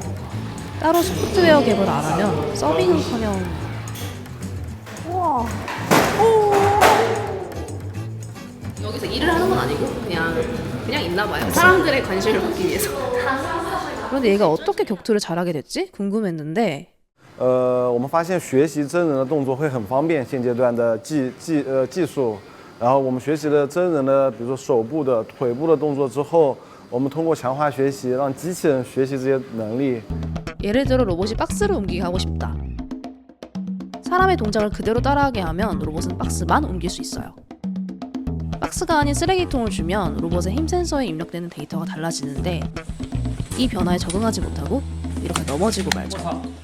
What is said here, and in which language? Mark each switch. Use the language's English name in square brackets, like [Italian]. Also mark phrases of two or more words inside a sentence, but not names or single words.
[Korean] 따로 소프트웨어 개발 안 하면 서빙은커녕 우와. 여기서 일을 하는 건 아니고 그냥 있나 봐요. 사람들의 관심을 받기 위해서. 그런데 얘가 어떻게 격투를 잘하게 됐지? 궁금했는데 [Chinese] 我们发现学习真人的动作会很方便，现阶段的技术，然后我们学习了真人的，比如说手部的、腿部的动作之后， 我们通过强化学习，让机器人学习这些能力。 [Korean] 예를 들어 로봇이 박스를 옮기게 하고 싶다. 사람의 동작을 그대로 따라하게 하면 로봇은 박스만 옮길 수 있어요. 박스가 아닌 쓰레기통을 주면 로봇의 힘 센서에 입력되는 데이터가 달라지는데 이 변화에 적응하지 못하고 이렇게 넘어지고 말죠.